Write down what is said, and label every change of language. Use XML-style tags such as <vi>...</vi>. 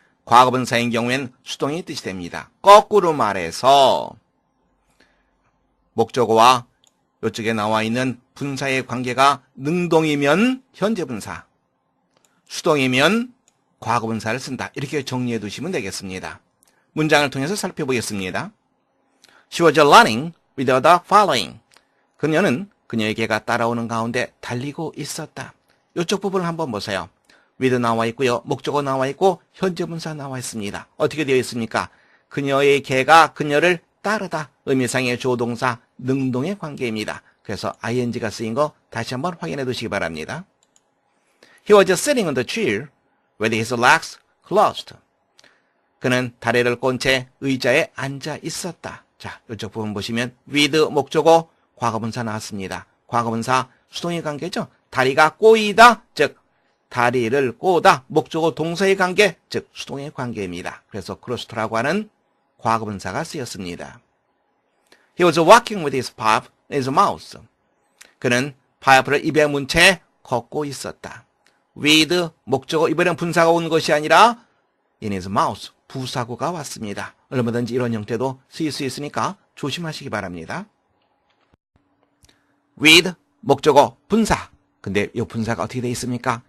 <ko>과거분사인 경우에는 수동의 뜻이 됩니다. 거꾸로 말해서 목적어와 이쪽에 나와 있는 분사의 관계가 능동이면 현재 분사, 수동이면 과거분사를 쓴다. 이렇게 정리해 두시면 되겠습니다. 문장을 통해서 살펴보겠습니다.</ko> <en>She was running with the following.</en> <ko>그녀는 그녀의 개가 따라오는 가운데 달리고 있었다. 이쪽 부분을 한번 보세요. with 나와 있고요. 목적어 나와 있고 현재 분사 나와 있습니다. 어떻게 되어 있습니까? 그녀의 개가 그녀를 따르다. 의미상의 조동사 능동의 관계입니다. 그래서 ing가 쓰인 거 다시 한번 확인해 두시기 바랍니다.</ko> <en>He was sitting on the chair with his legs closed.</en> <ko>그는 다리를 꼰 채 의자에 앉아 있었다. 자, 이쪽 부분 보시면 with 목적어 과거분사 나왔습니다. 과거분사 수동의 관계죠. 다리가 꼬이다, 즉 다리를 꼬다, 목적어 동사의 관계, 즉 수동의 관계입니다. 그래서 크로스트라고 하는 과거분사가 쓰였습니다.</ko> <en>He was walking with his pipe in his mouth.</en> <ko>그는 파이프를 입에 문 채 걷고 있었다. with 목적어 이번엔 분사가 온 것이 아니라</ko> <en>in his mouth</en> <ko>부사구가 왔습니다. 얼마든지 이런 형태도 쓰일 수 있으니까 조심하시기 바랍니다. with 목적어 분사. 근데 이 분사가 어떻게 되어 있습니까?</ko>